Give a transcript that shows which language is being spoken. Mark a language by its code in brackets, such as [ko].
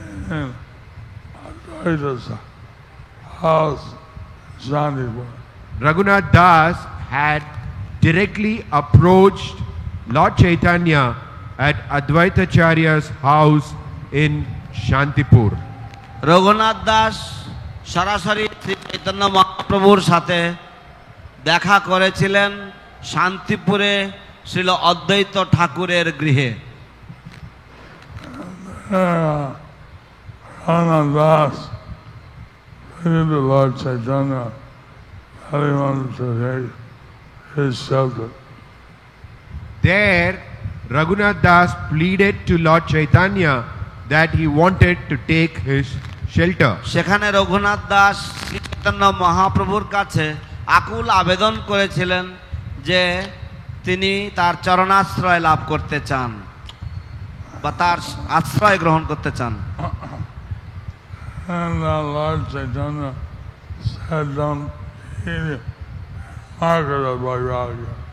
[en] in Advaita's house, Shantipur. Raghunath Das had directly approached Lord Chaitanya at Advaitacharya's house in Shantipur. [bn] Raghunath Das সরাসরি শ্রী চৈতন্য মহাপ্রভুর সাথে দেখা করেছিলেন শান্তিপুরে শ্রীল অদ্বৈত ঠাকুরের গৃহে। [en] Raghunath Das pleaded to Lord Chaitanya that he wanted to take his shelter. There, Raghunath Das pleaded to Lord Chaitanya that he wanted to take his shelter. [bn] সেখানে রঘুনাথ দাস শ্রী চৈতন্য মহাপ্রভুর কাছে আকুল আবেদন করেছিলেন যে তিনি তার চরণাশ্রয় লাভ করতে চান বা তার আশ্রয় গ্রহণ করতে চান। [en] And Lord Chaitanya said, don't eat market of Vairagya.